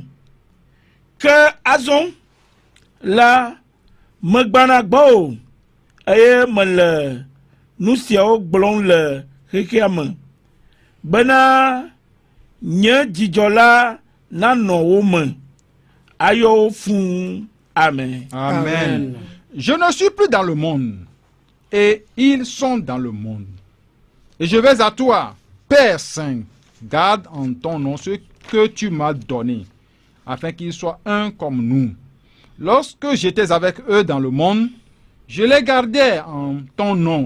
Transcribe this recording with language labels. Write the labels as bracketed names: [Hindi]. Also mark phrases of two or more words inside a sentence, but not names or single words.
[Ewe] Ke azɔ la megbana gbɔ o, eye mele nu siawo gblɔm le xexea me, bena nye dzidzɔ la nanɔ wo me, ayɔ wo fũu. Amen. Amen. [French] Je ne suis plus dans le monde et ils sont dans le monde. Et je vais à toi, Père Saint, garde en ton nom ce que tu m'as donné, afin qu'ils soient un comme nous. Lorsque j'étais avec eux dans le monde, je les gardais en ton nom.